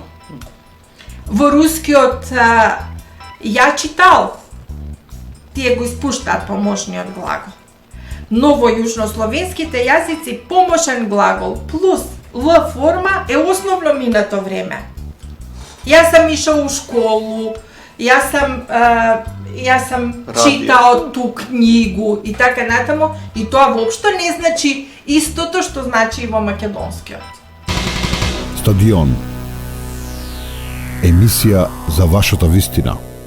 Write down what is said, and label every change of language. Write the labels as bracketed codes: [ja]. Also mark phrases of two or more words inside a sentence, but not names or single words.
[mk] Во рускиот [ru] ја читал, [mk] тие го испуштаат помошниот глагол. Но во јужнословенските јазици помошен глагол плюс л форма е основно минато време. [sr] Јас сам ишол у школу, јас сам читао ту книгу [mk] и така натаму, и тоа воопшто не значи истото што значи и во македонскиот. Стадион. Емисија за вашата вистина.